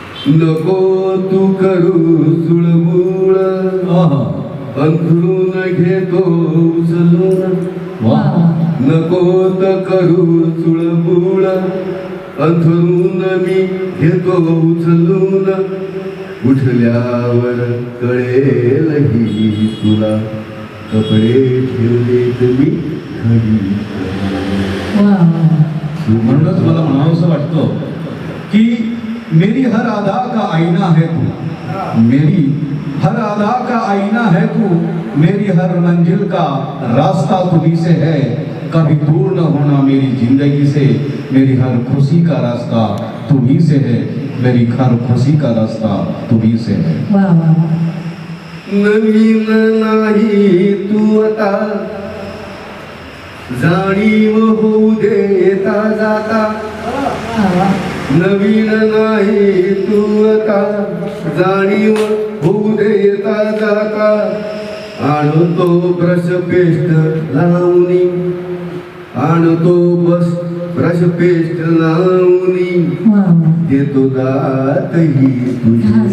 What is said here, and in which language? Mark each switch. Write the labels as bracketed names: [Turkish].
[Marathi] नको तू करू चुळबुळ, अंथरून घेतो उचलून, नको तर करू चुळबुळ, अंथरून मी घेतो उचलून, उठल्यावर कळेल ही तुला, कपडे ठेवलेत मी घरी. म्हणूनच मला म्हणावंसं वाटतं की [Hindi] मेरी हर अदा का आईना है तू, मेरी हर अदा का आईना है तू, मेरी हर मंजिल का रास्ता तुम्ही से है, कभी दूर न होना मेरी जिंदगी से, मेरी हर खुशी का रास्ता तुम्ही से है, मेरी हर खुशी का रास्ता तुम्ही से है. [Marathi] नवीन नाही तू आता, जाणीव होऊ दे येता जाता, नवीन नाही तू आता, जाणीव होऊ दे येता जाता, आणतो ब्रश पेस्ट लावणी, आणतो बस ब्रश पेस्ट लावणी, देतो दात ही तुझी